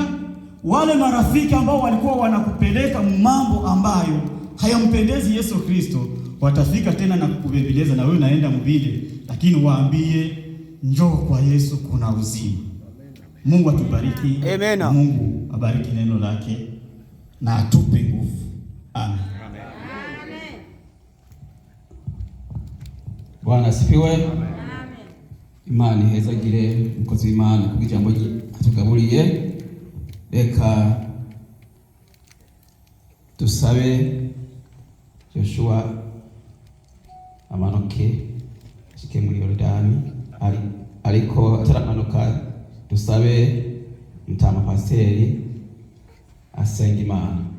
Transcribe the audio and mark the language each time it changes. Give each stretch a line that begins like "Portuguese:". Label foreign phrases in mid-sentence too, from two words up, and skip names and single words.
Swahili: Wale marafiki ambao walikuwa wanakupeleka mambo ambayo hayampendezi Yesu Kristo, watafika tena na kukubembeleza, na wewe naenda mbele, lakini waambie njoo kwa Yesu, kuna uzima. Mungu atubariki. Amen. Mungu abariki neno lake na atupe nguvu. Amen. Bwana asifiwe. Amen.
Kinyarwanda: Imana ihezagire umukozi w'Imana ku ijambo atugaburiye. Reka tusabe Joshua amanuke ashike muri Yorodani, ariko ataramanuka tusabe Mutama Pasiteri asenga Imana.